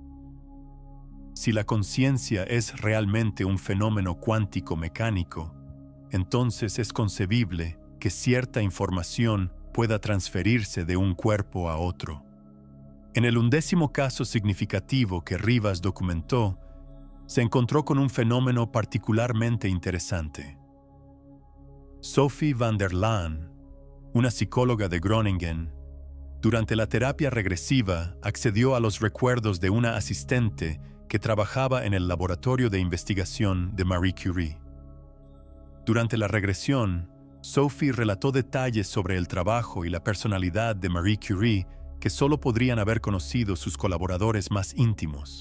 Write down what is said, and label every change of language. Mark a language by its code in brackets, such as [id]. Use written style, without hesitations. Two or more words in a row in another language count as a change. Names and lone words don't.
[es] Si la conciencia es realmente un fenómeno cuántico-mecánico, entonces es concebible que cierta información pueda transferirse de un cuerpo a otro. En el 11º caso significativo que Rivas documentó, se encontró con un fenómeno particularmente interesante. Sophie van der Laan, una psicóloga de Groningen, durante la terapia regresiva accedió a los recuerdos de una asistente que trabajaba en el laboratorio de investigación de Marie Curie. Durante la regresión, Sophie relató detalles sobre el trabajo y la personalidad de Marie Curie que solo podrían haber conocido sus colaboradores más íntimos.